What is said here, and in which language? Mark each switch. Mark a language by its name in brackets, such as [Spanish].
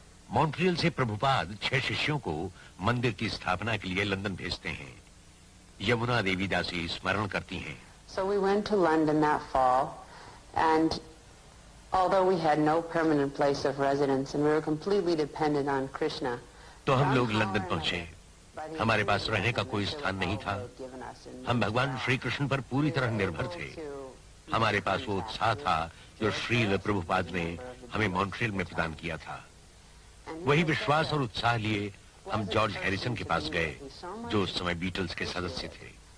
[Hindi] Montreal से प्रभुपाद 6 शिष्यों को मंदिर की स्थापना के लिए लंदन भेजते हैं। यमुना देवी दासी स्मरण करती हैं। [English] So we went to London that fall, and although we had no permanent place of residence and we were completely dependent on Krishna, [Hindi] तो हम लोग लंदन पहुंचे। हमारे पास रहने का कोई स्थान नहीं था। हम भगवान श्री कृष्ण पर पूरी तरह निर्भर थे। हमारे पास वो उत्साह था जो श्रील प्रभुपाद ने हमें मॉन्ट्रियल में प्रदान किया था। वही विश्वास और उत्साह लिए हम जॉर्ज हैरिसन के पास गए, जो उस समय बीटल्स के सदस्य थे।